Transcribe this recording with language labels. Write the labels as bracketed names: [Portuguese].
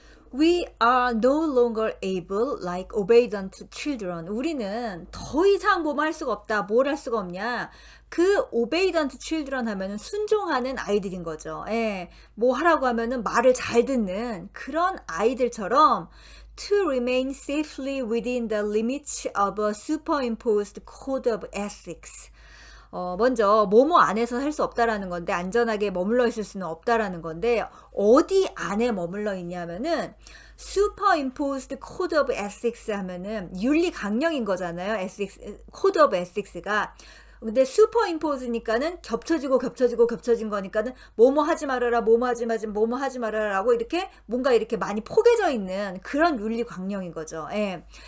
[English] We are no longer able like obedient children. [Korean] 우리는 더 이상 뭐뭐 할 수가 없다. 뭘 할 수가 없냐. 그 [English] obedient children [Korean] 하면은 순종하는 아이들인 거죠. 뭐 하라고 하면은 말을 잘 듣는 그런 아이들처럼 [English] to remain safely within the limits of a superimposed code of ethics. [Korean] 먼저 뭐뭐 안에서 할 수 없다라는 건데 안전하게 머물러 있을 수는 없다라는 건데 어디 안에 머물러 있냐면은 [English] superimposed code of ethics [Korean] 하면은 윤리 강령인 거잖아요. [English] ethics, code of ethics가 [Korean] 근데 슈퍼임포즈니까는 겹쳐진 거니까는 뭐뭐 하지 말아라, 뭐뭐 하지 말아라라고 이렇게 뭔가 이렇게 많이 포개져 있는 그런 윤리 강령인 거죠. 예.